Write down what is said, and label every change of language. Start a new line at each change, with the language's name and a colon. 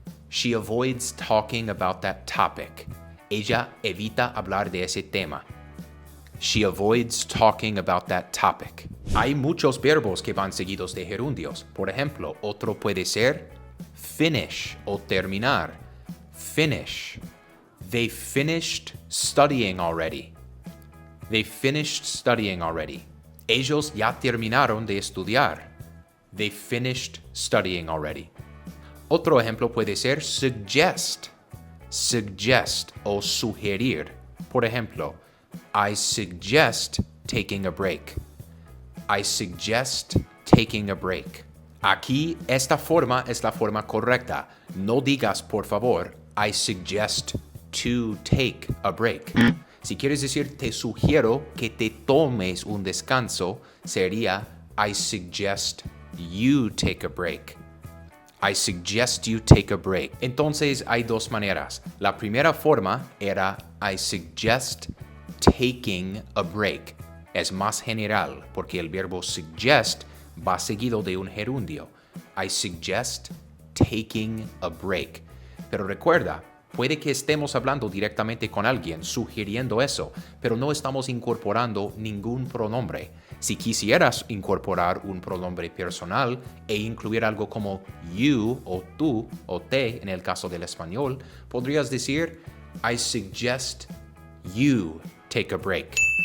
English: She avoids talking about that topic.
Spanish: Ella evita hablar de ese tema.
English: She avoids talking about that topic.
Spanish: Hay muchos verbos que van seguidos de gerundios. Por ejemplo, otro puede ser finish o terminar.
English: Finish. They finished studying already. They finished studying already.
Spanish: Ellos ya terminaron de estudiar.
English: They finished studying already.
Spanish: Otro ejemplo puede ser suggest.
English: Suggest
Spanish: o sugerir. Por ejemplo,
English: I suggest taking a break. I suggest taking a break.
Spanish: Aquí esta forma es la forma correcta. No digas, por favor,
English: I suggest to take a break.
Spanish: Si quieres decir te sugiero que te tomes un descanso, sería
English: I suggest you take a break. I suggest you take a break.
Spanish: Entonces hay dos maneras. La primera forma era
English: I suggest taking a break.
Spanish: Es más general porque el verbo suggest va seguido de un gerundio.
English: I suggest taking a break.
Spanish: Pero recuerda, puede que estemos hablando directamente con alguien, sugiriendo eso, pero no estamos incorporando ningún pronombre. Si quisieras incorporar un pronombre personal e incluir algo como you o tú o te en el caso del español, podrías decir
English: I suggest you take a break.